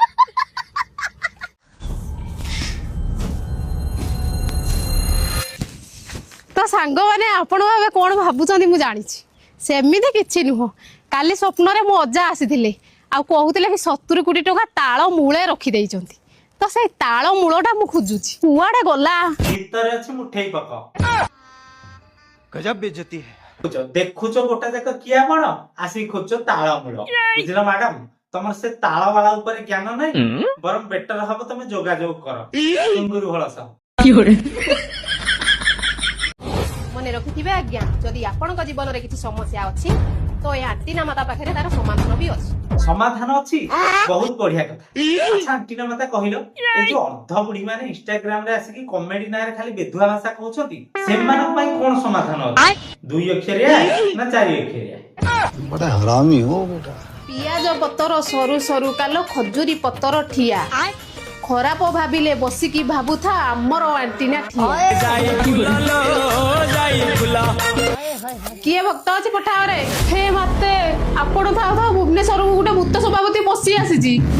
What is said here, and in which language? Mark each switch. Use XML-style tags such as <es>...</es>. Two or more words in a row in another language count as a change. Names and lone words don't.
<or>ତ ସାଙ୍ଗମାନେ ଆପଣ ଏବେ କଣ ଭାବୁଛନ୍ତି ମୁଁ ଜାଣିଛି, ସେମିତି କିଛି ନୁହଁ। କାଲି ସ୍ୱପ୍ନରେ ମୋ ଅଜା ଆସିଥିଲେ ଆଉ କହୁଥିଲେ କି 70 କୋଟି ଟଙ୍କା ତାଳ ମୂଳେ ରଖିଦେଇଛନ୍ତି, ତ ସେଇ ତାଳ ମୂଳଟା ମୁଁ ଖୋଜୁଛି, କୁଆଡେ ଗଲା? ଭିତରେ ଅଛି ମୁଠେଇ ପକ।</or> <hi>गजब बेइज्जती है।</hi> <or>ଦେଖୁଛ ଗୋଟା ଯାକ କିଆ ବଣ ଆସିକି ଖୋଜୁଛ ତାଳ ମୂଳ। ବୁଝିଲ ମ୍ୟାଡାମ, ତମର ସେ ତାଳ ବାଳା ଉପରେ ଜ୍ଞାନ ନାହିଁ, ବରଂ ବେଟର ହବ ତମେ ଯୋଗାଯୋଗ କର ଟୁଙ୍ଗୁରୁ ଭଳ ସହ। ମନେ ରଖିଥିବେ ଆଜ୍ଞା, ଯଦି ଆପଣଙ୍କ ଜୀବନରେ କିଛି ସମସ୍ୟା ଅଛି ତ ଏ ଆଣ୍ଟିନା ମାତା ପାଖରେ ତାର ସମାଧାନ ବି ଅଛି। ସମାଧାନ ଅଛି? ବହୁତ ବଢିଆ କଥା। ଆଚ୍ଛା ଆଣ୍ଟିନା ମାତା କହିଲ, ଏଇ ଯୋଉ ଅର୍ଦ୍ଧ ବୁଢୀ ମାନେ ଇନଷ୍ଟାଗ୍ରାମ ରେ ଆସିକି କମେଡି ନାଁରେ ଖାଲି ବେଧୁଆ ଭାଷା କହୁଛନ୍ତି, ସେମାନଙ୍କ ପାଇଁ କଣ ସମାଧାନ ଅଛି? 2 ଅକ୍ଷରିଆ ନା 4 ଅକ୍ଷରିଆ?</or> <hi>बड़ा हरामी हो बेटा।</hi> <or>ପିଆଜ ପତର ସରୁ ସରୁ କାଲ ଖଜୁରୀ ପତର ଠିଆ, ଖରାପ ଭାବିଲେ ବସିକି ଭାବୁଥା ଆମର ଆଣ୍ଟିନା ଠିଆ। କିଏ ଭକ୍ତ ଅଛି ପଠାଅରେ? ହେ ମତେ ଆପଣ ଥାଉ ଥାଉ ଭୁବନେଶ୍ୱରକୁ ଗୋଟେ ଭୂତ ସଭାପତି ବସି ଆସିଛି।</or>